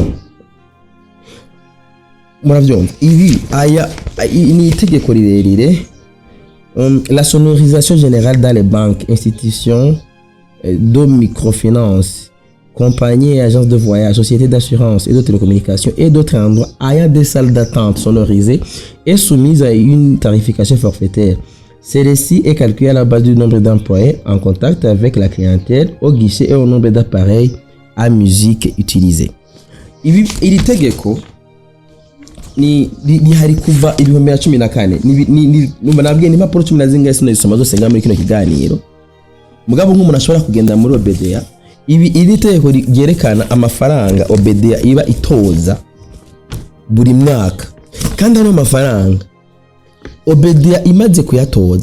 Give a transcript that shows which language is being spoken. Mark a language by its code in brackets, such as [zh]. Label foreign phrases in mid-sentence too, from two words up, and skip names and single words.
[fr] La sonorisation générale dans les banques, institutions de microfinance compagnies et agences de voyage, sociétés d'assurance et de télécommunications et d'autres endroits ayant des salles d'attente sonorisées et soumises à une tarification forfaitaire. Celle-ci est calculée à la base du nombre d'employés en contact avec la clientèle, au guichet et au nombre d'appareils à musique utilisés. [rn] Iri tegeko ni hari kuva 2014 numva nabwiye ni impapuro 10 zingahe sinayisoma zose nga muri kino kiganiro. Mugabo nk'umuntu ashobora kugenda muri Obedea, iri tegeko ryerekana amafaranga Obedea iba itoza buri mwaka, kandi ano mafaranga Obedea imaze kuyatoza.